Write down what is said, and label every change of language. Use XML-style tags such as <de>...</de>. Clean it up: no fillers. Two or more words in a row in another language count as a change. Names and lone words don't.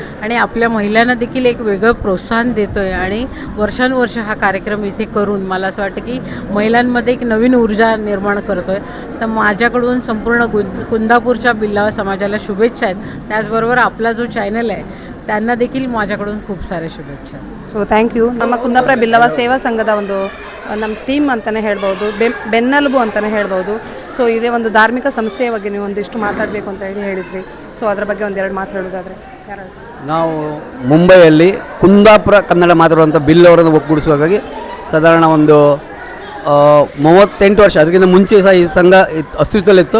<mr>आणि आपल्या महिलांना देखील एक वेगळं प्रोत्साहन देतो आहे. आणि वर्षानुवर्ष हा कार्यक्रम इथे करून मला असं वाटतं की महिलांमध्ये एक नवीन ऊर्जा निर्माण करतो आहे. तर माझ्याकडून संपूर्ण कुंदापूरच्या बिल्लावा समाजाला शुभेच्छा आहेत. त्याचबरोबर आपला जो चॅनल आहे त्यांना देखील माझ्याकडून खूप साऱ्या शुभेच्छा.</mr> <en>so thank you.</en> <kn>ನಮ್ಮ ಕುಂದಾಪುರ ಬಿಲ್ಲವ ಸೇವಾ ಸಂಘದ ಒಂದು ನಮ್ಮ ಟೀಮ್ ಅಂತಲೇ ಹೇಳ್ಬೋದು, ಬೆನ್ನೆಲುಬು ಅಂತಲೇ ಹೇಳ್ಬೋದು. ಸೊ ಇದೇ ಒಂದು ಧಾರ್ಮಿಕ ಸಂಸ್ಥೆಯ ಬಗ್ಗೆ ನೀವು ಒಂದಿಷ್ಟು ಮಾತಾಡಬೇಕು ಅಂತ ಹೇಳಿದ್ರಿ. ಸೊ ಅದರ ಬಗ್ಗೆ ಒಂದೆರಡು ಮಾತು ಹೇಳೋದಾದರೆ ಯಾರು? ನಾವು ಮುಂಬೈಯಲ್ಲಿ ಕುಂದಾಪುರ ಕನ್ನಡ ಮಾತಾಡುವಂಥ ಬಿಲ್ಲವರನ್ನು ಒಗ್ಗೂಡಿಸುವಾಗಿ ಸಾಧಾರಣ ಒಂದು 38 ವರ್ಷ, ಅದಕ್ಕಿಂತ ಮುಂಚೆ ಸಹ ಈ ಸಂಘ ಅಸ್ತಿತ್ವದಲ್ಲಿತ್ತು.</kn>